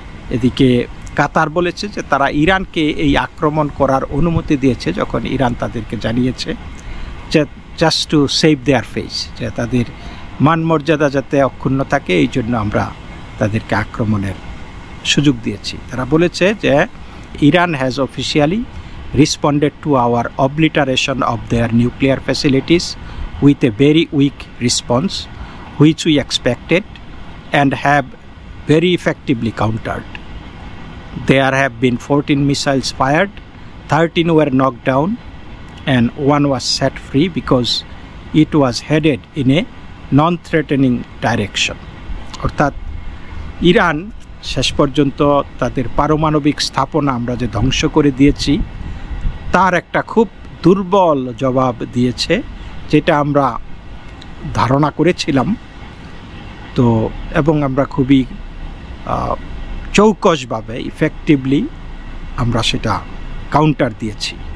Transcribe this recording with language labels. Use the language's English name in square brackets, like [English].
[Bangla] এদিকে কাতার বলেছে যে তারা ইরানকে এই আক্রমণ করার অনুমতি দিয়েছে যখন ইরান তাদেরকে জানিয়েছে যে [English] just to save their face, [Bangla] যে তাদের মান মর্যাদা যাতে অক্ষুণ্ণ থাকে এই জন্য আমরা তাদেরকে আক্রমণের সুযোগ দিয়েছি। তারা বলেছে যে [English] Iran has officially responded to our obliteration of their nuclear facilities with a very weak response which we expected and have very effectively countered. There have been 14 missiles fired, 13 were knocked down and one was set free because it was headed in a non-threatening direction. [Bangla] অর্থাৎ Iran শেষ পর্যন্ত তাদের পারমাণবিক স্থাপনা আমরা যে ধ্বংস করে দিয়েছি তার একটা খুব দুর্বল জবাব দিয়েছে যেটা আমরা ধারণা করেছিলাম। তো এবং আমরা খুবই চৌকসভাবে ইফেক্টিভলি আমরা সেটা কাউন্টার দিয়েছি।